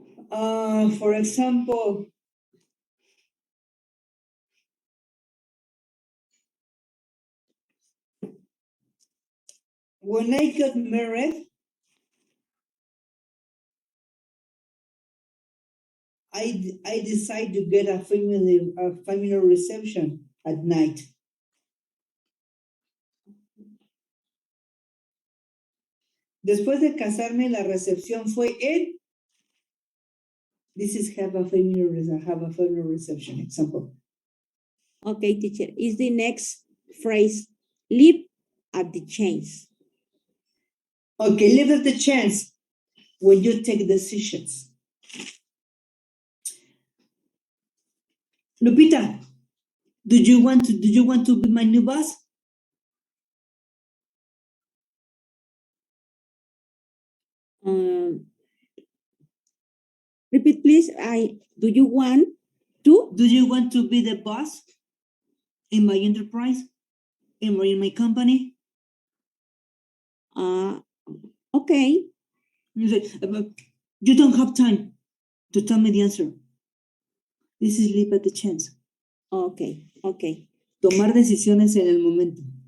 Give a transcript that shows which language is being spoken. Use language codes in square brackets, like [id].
[en] For example, when I got married, I decided to get a family reception at night. [es] Después de casarme, la recepción fue en. [en] This is have a family reception example. Okay, teacher. Is the next phrase live at the chance? Okay, live at the chance when you take decisions. Lupita, do you want to be my new boss? Repeat, please. Do you want to? Do you want to be the boss in my enterprise? In my company? Okay. You say, you don't have time to tell me the answer. This is live at the chance. Okay. [es] Tomar decisiones en el momento.